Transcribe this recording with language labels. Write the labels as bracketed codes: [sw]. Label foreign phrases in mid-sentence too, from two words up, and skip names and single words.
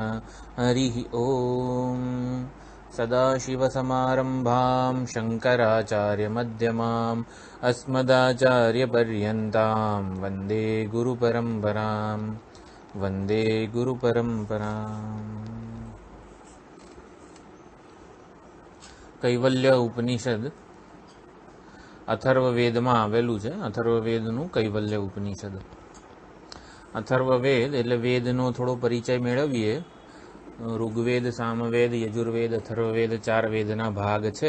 [sa] हरिः ओम। सदाशिवसमारम्भां शङ्कराचार्यमध्यमाम् अस्मदाचार्यपर्यन्तां वन्दे गुरुपरम्परां। वन्दे गुरुपरम्पराम्। [gu] કૈવલ્ય ઉપનિષદ અથર્વવેદમાં આવેલું છે. અથર્વવેદનું કૈવલ્ય ઉપનિષદ. અથર્વવેદ એટલે વેદનો થોડો પરિચય મેળવીએ. ઋગ્વેદ, સામવેદ, યજુર્વેદ, અથર્વવેદ 4 વેદના ભાગ છે.